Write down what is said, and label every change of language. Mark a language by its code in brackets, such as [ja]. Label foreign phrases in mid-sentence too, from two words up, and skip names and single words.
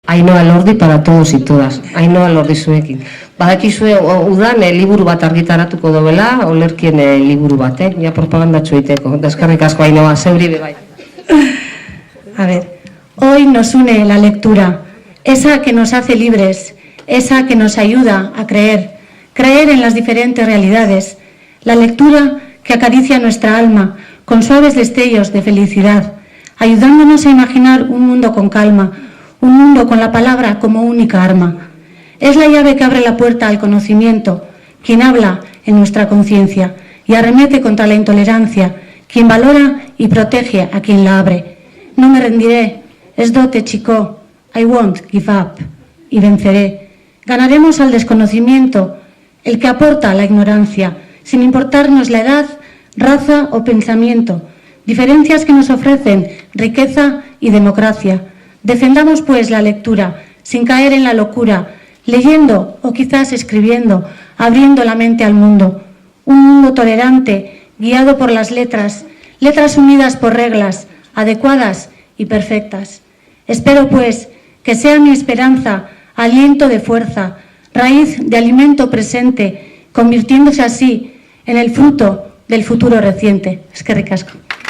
[es] Ainhoa Elordi para todos y todas. [eu] Ainhoa Elordi zuekin. Badakizue udan liburu bat argitaratuko dobela, olerkien liburu bat, ja propagandatxo egiteko. Eskerrik asko Ainhoa, zeuri bebai. [es] A ver, hoy nos une la lectura, esa que nos hace libres, esa que nos ayuda a creer en las diferentes realidades, la lectura que acaricia nuestra alma con suaves destellos de felicidad, ayudándonos a imaginar un mundo con calma, un mundo con la palabra como única arma. Es la llave que abre la puerta al conocimiento, quien habla en nuestra conciencia y arremete contra la intolerancia, quien valora y protege a quien la abre. No me rendiré, es dote chico, [en] I won't give up, [es] y venceré. Ganaremos al desconocimiento, el que aporta a la ignorancia, sin importarnos la edad, raza o pensamiento, diferencias que nos ofrecen riqueza y democracia. Defendamos, pues, la lectura, sin caer en la locura, leyendo o quizás escribiendo, abriendo la mente al mundo. Un mundo tolerante, guiado por las letras unidas por reglas, adecuadas y perfectas. Espero, pues, que sea mi esperanza aliento de fuerza, raíz de alimento presente, convirtiéndose así en el fruto del futuro reciente. [eu] Eskerrik asko.